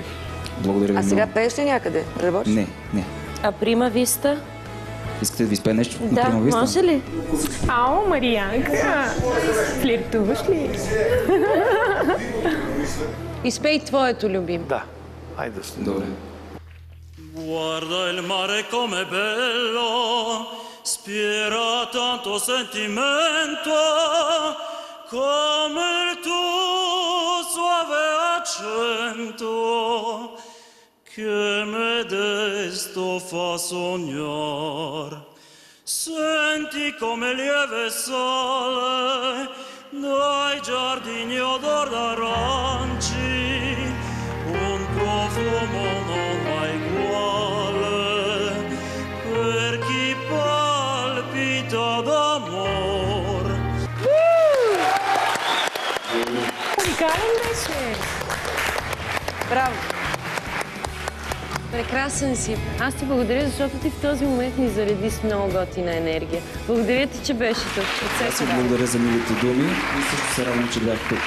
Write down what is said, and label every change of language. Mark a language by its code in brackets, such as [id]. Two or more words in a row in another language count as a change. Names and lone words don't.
[bg] Благодаря ви. А сега пееш ли някъде? Работиш? Не. А Прима Виста? Искате да ви спее нещо? Да, може ли? Ау, Марианка! Флиртуваш ли? Изпей твоето любим. Да. Айде. Добре. [it] Guarda il mare com'è bello, spira tanto sentimento, come il tuo suave accento, che me desto fa sognar. Senti come lieve sale dai giardini odor d'aranci, un profumo non mai uguale per chi palpita d'amor. [bg] Уникален беше! Браво! Прекрасен си. Аз ти благодаря, защото ти в този момент ни зареди с много готина енергия. Благодаря ти, че беше тук. Аз ти благодаря за милите думи и също се радвам, че бях тук.